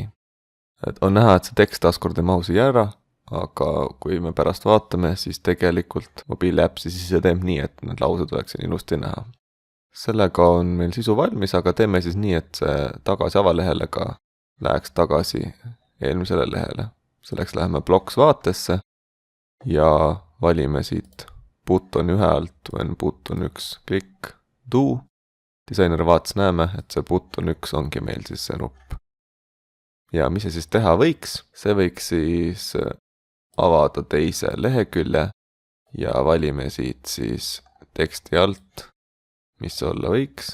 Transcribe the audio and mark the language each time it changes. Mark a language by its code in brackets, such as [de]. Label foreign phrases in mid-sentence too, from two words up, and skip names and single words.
[et] Et on näha, et see tekst taaskord ei mahu siia ära, aga kui me pärast vaatame, siis tegelikult mobiiliäpp siis ise teeb nii, et need laused oleks ilusti näha. Sellega on meil sisu valmis, aga teeme siis nii, et see tagasi avalehele ka läheks tagasi eelmisele lehele. Selleks läheme Blocks vaatesse ja valime siit button 1 alt [en] when button 1 click do. [et] Disaineri vaates näeme, et see button 1 ongi meil siis see nupp. Ja mis see siis teha võiks? See võiks siis avada teise lehekülje ja valime siit siis teksti alt, mis olla võiks.